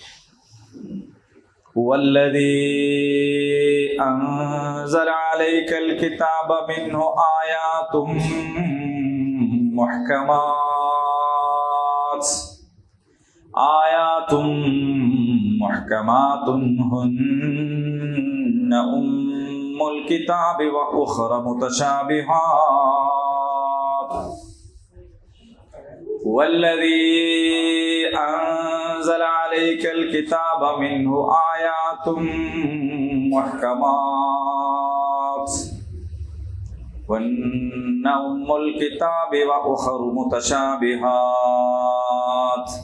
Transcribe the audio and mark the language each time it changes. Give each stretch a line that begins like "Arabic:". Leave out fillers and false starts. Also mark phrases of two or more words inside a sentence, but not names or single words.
Arabic: هو الذي أنزل عليك الكتاب منه آيات محكمات آيات محكمات هن أم الكتاب وأخر متشابهات. والذي أنزل عليك الكتاب منه آيات محكمات هن أم الكتاب وأخر متشابهات.